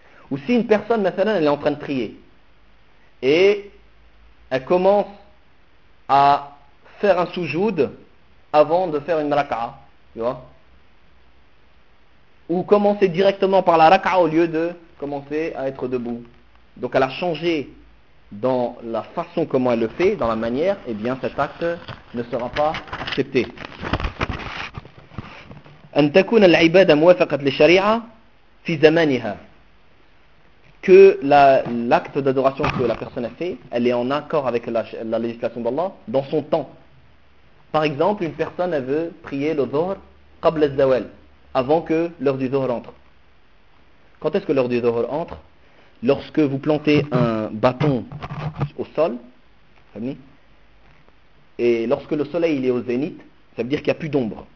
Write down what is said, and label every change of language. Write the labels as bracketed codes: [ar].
[fr] Ou si une personne, maintenant, elle est en train de trier, et elle commence à faire un soujoud avant de faire une raka'a, tu vois. Ou commencer directement par la raka'a au lieu de commencer à être debout. Donc elle a changé dans la façon comment elle le fait, dans la manière, et eh bien cet acte ne sera pas accepté. [ar] أن تكون العبادة موافقة للشريعة في زمانها. [fr] Que l'acte d'adoration que la personne a fait, elle est en accord avec la législation d'Allah dans son temps. Par exemple, une personne elle veut prier le dhuhr [ar] qabl al-zawal, [fr] avant que l'heure du dhuhr entre. Quand est-ce que l'heure du dhuhr entre? Lorsque vous plantez un bâton au sol, et lorsque le soleil il est au zénith, ça veut dire qu'il n'y a plus d'ombre.